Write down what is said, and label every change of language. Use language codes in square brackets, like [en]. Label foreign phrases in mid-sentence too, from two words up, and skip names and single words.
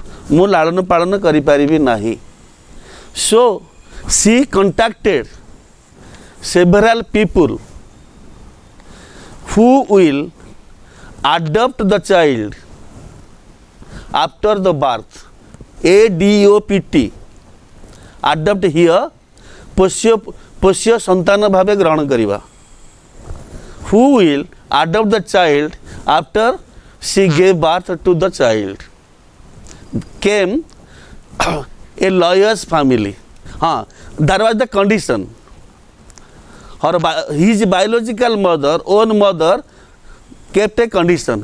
[or] ମୁ ଲଦନ ପାଳନ କରି ପାରିବି ନାହି. [en] So she contacted several people who will adopt the child after the birth. ADOPT. Adopt here, [or] ପୋଷ୍ୟ ସନ୍ତାନ ଭାବେ ଗ୍ରହଣ କରିବା. [en] Who will adopt the child after she gave birth to the child, came a lawyer's family. That was the condition. His biological mother, own mother, kept a condition.